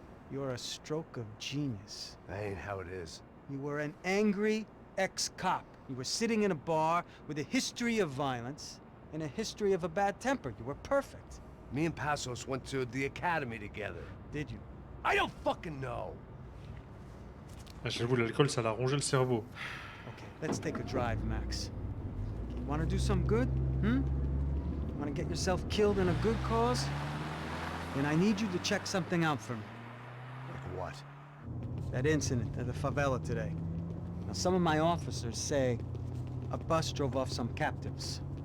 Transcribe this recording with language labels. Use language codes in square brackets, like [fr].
[en] You're a stroke of genius. That ain't how it is. You were an angry ex-cop. You were sitting in a bar with a history of violence and a history of a bad temper. You were perfect. Me and Passos went to the academy together. Did you? I don't fucking know. [fr] J'avoue, l'alcool, ça l'a rongé le cerveau. [en] Okay, let's take a drive, Max. You want to do some good? Want to get yourself killed in a good cause? Then I need you to check something out for me. Like what? That incident at the favela today. Now, some of my officers say a bus drove off some captives.